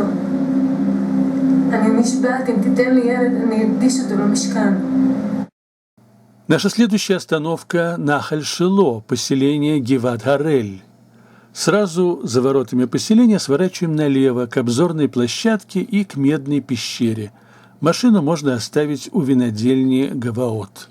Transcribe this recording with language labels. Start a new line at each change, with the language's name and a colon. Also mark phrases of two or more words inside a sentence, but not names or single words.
Hebrew: אני נשבעת, אם תיתן לי ילד, אני אקדיש אותו למשכן.
Russian: Наша следующая остановка – Нахаль-Шило, поселение Гиват-Харель. Сразу за воротами поселения сворачиваем налево к обзорной площадке и к медной пещере. Машину можно оставить у винодельни Гаваот.